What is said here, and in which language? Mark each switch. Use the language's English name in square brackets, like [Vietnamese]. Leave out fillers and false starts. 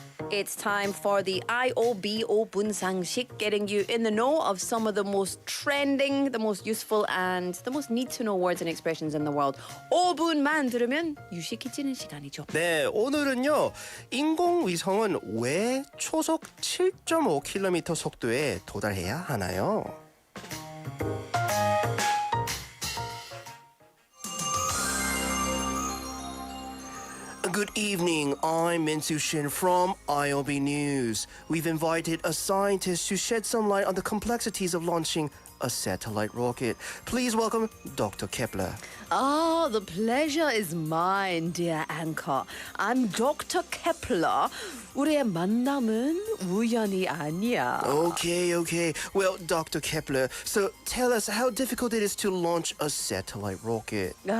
[English] It's time for the IOB 5분 상식, getting you in the know of some of the most trending, the most useful, and the most need-to-know words and expressions in the world. [Korean] 5분만 들으면 유식해지는 시간이죠. 네, 오늘은요. 인공위성은 왜 초속 7.5km 속도에 도달해야 하나요? [English] Good evening, I'm Min-Soo Shin from IOB News. We've invited a scientist to shed some light on the complexities of launching a satellite rocket. Please welcome Dr. Kepler. Oh, the pleasure is mine, dear anchor. I'm Dr. Kepler. [Korean] 우리의 만남은 우연이 아니야. [English] Okay. Well, Dr. Kepler, so tell us how difficult it is to launch a satellite rocket.